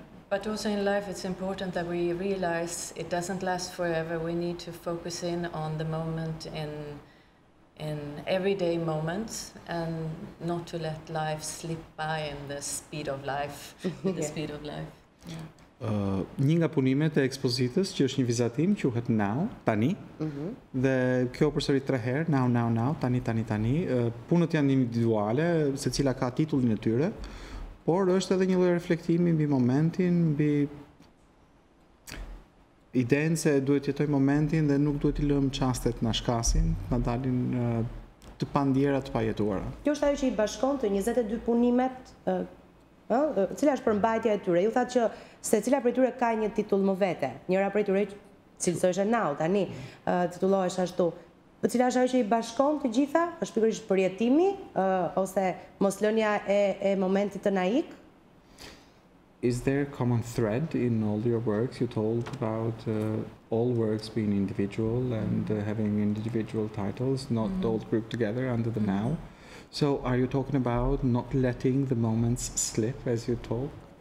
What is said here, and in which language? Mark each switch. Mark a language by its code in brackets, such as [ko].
[en] But also in life it's important that we realize it doesn't last forever. We need to focus in on the moment in everyday moments and not to let life slip by in the speed of life. The speed of life. [sq] Një nga punimet e ekspozitës që është një vizatim quhet Now, Tani, dhe kjo përsërit 3 herë, Now, Now, Now, Tani, Tani, Tani. Punët janë individuale, secila ka titullin e tyre, por është edhe një lloj reflektimi mbi momentin, mbi idenë se duhet jetoj momentin dhe nuk duhet i lëmë çastet na shkasin, na dalin të pandjera të pajetuara. Kjo është ajo që i bashkon të 22 punimet, cila është përmbajtja e tyre. Ju thatë që secila prej tyre ka një titull më vete. Njëra prej tyre cilësohesh Now, Tani, titullohesh ashtu. Cila është ajo që i bashkon të gjitha? Është pikërisht përjetimi ose moslënia e momentit të na ik? [en] Is there a common thread in all your works? You told about all works being individual and having individual titles, not all grouped together under the Now. So are you talking about not letting the moments slip, as you talk?